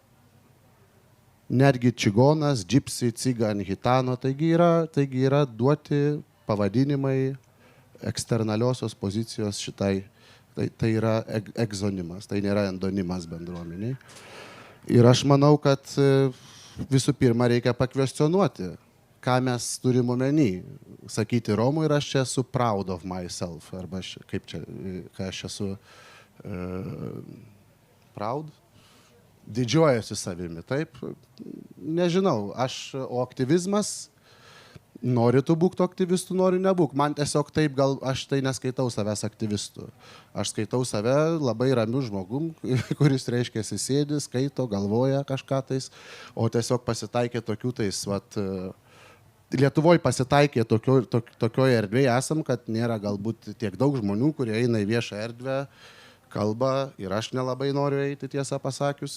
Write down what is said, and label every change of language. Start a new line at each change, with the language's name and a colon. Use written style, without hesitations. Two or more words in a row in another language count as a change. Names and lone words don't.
Lithuanian: Netgi čigonas, džipsi, cigan, hitano, taigi yra duoti pavadinimai eksternaliosios pozicijos šitai, tai yra egzonimas, tai nėra endonimas bendruomeniai. Ir aš manau, kad visų pirma reikia pakvestionuoti, ką mes turim omeny. Sakyti Romų ir aš čia esu
English: proud of myself,
Lithuanian: arba kaip čia, ką aš esu proud, didžiuojasi savimi, taip? Nežinau, o aktyvizmas, nori tu būk to aktyvistų, nori nebūk. Man tiesiog taip, gal aš tai neskaitau savęs aktyvistų. Aš skaitau save labai ramiu žmogum, kuris reiškia sėdi, skaito, galvoja kažką tais, o tiesiog pasitaikė tokių tais, Lietuvoje pasitaikė tokioje erdvėje esam, kad nėra galbūt tiek daug žmonių, kurie eina į viešą erdvę, kalba ir aš nelabai noriu eiti, tiesą pasakius.